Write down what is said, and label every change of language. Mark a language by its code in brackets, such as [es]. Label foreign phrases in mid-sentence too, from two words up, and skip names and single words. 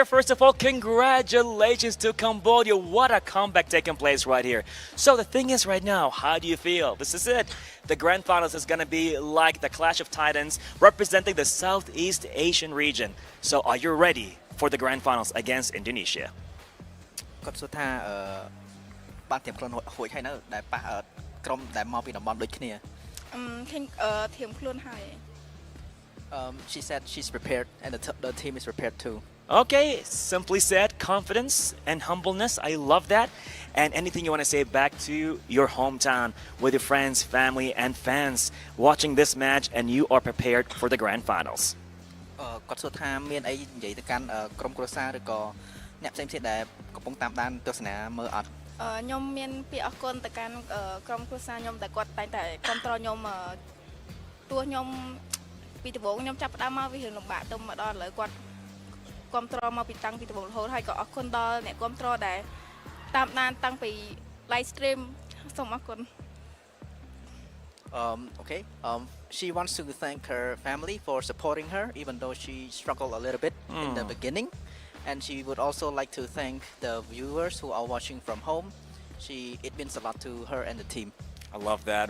[en] First of all, congratulations to Cambodia. What a comeback taking place right here. So the thing is right now, how do you feel? This is it. The grand finals is going to be like the Clash of Titans representing the Southeast Asian region. So are you ready for the grand finals against Indonesia? [km] គាត់សួរថាបានត្រៀមខ្លួនរួចហើយនៅដែលប៉ះក្រុមដែលមកពីតំបន់ដូចគ្នា ធៀមខ្លួនហើយ [en] She said she's prepared and the team is prepared too. Okay, simply said, confidence and humbleness. I love that. And anything you want to say back to your hometown with your friends, family, and fans watching this match and you are prepared for the grand finals. [km] គាត់សួរថាមានអីនិយាយទៅកាន់ក្រុមគ្រួសារឬក៏អ្នកផ្សេងៗដែលកំពុងតាមដានទស្សនាមើលអត់ ខ្ញុំមានពាក្យអរគុណទៅកាន់ក្រុមគ្រួសារខ្ញុំដែលគាត់តែងតែគ្រប់គ្រងខ្ញុំទោះខ្ញុំពីដំបូងខ្ញុំចាប់ផ្ដើមមកវារឿងលំបាកទៅមកដល់ឥឡូវគាត់គ្រប់គ្រងមកពីតាំងពីដំបូងរហូតហើយក៏អរគុណដល់អ្នកគ្រប់គ្រងដែលតាមដានតាំងពី [en] live stream [km] សូមអរគុណ [en] Okay. She wants to thank her family for supporting her even though she struggled a little bit in the beginning, and she would also like to thank the viewers who are watching from home. It means a lot to her and the team. I love that.